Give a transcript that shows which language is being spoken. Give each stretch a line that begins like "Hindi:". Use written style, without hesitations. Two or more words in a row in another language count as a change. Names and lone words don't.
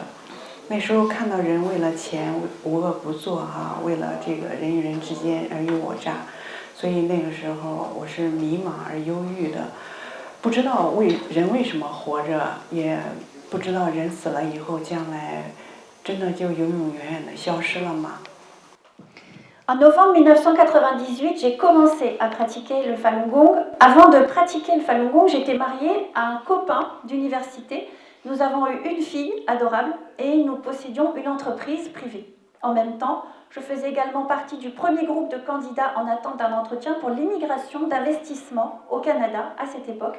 Chinese: 那时候看到人为了钱无恶不作哈，为了这个人与人之间尔虞我诈，所以那个时候我是迷茫而忧郁的，不知道人为什么活着，也不知道人死了以后将来真的就永永远远的消失了吗？
French: En novembre 1998, j'ai commencé à pratiquer le Falun Gong. Avant de pratiquer le Falun Gong, j'étais mariée à un copain d'université. Nous avons eu une fille adorable et nous possédions une entreprise privée. En même temps, je faisais également partie du premier groupe de candidats en attente d'un entretien pour l'immigration d'investissement au Canada à cette époque.